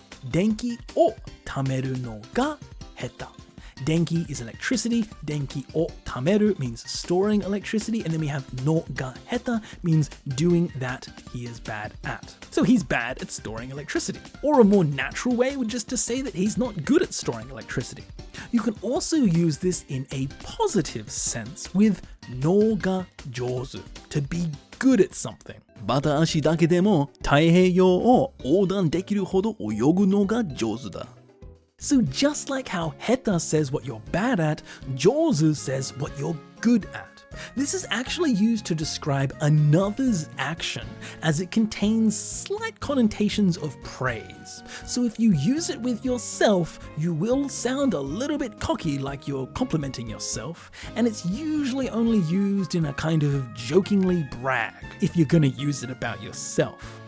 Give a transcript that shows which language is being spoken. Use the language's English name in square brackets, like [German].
[Japanese] Denki o tameru no ga heta. [English] Denki is electricity, [Japanese] denki o tameru [English] means storing electricity, and then we have [Japanese] no ga heta [English] means doing that he is bad at. So he's bad at storing electricity. Or a more natural way would just to say that he's not good at storing electricity. You can also use this in a positive sense with [Japanese] no ga jozu, [English] to be good at something. [Japanese] バタ足だけでも太平洋を横断できるほど泳ぐのが上手だ。 [English] So just like how heta says what you're bad at, jozu says what you're good at. This is actually used to describe another's action, as it contains slight connotations of praise. So if you use it with yourself, you will sound a little bit cocky, like you're complimenting yourself, and it's usually only used in a kind of jokingly brag, if you're gonna use it about yourself.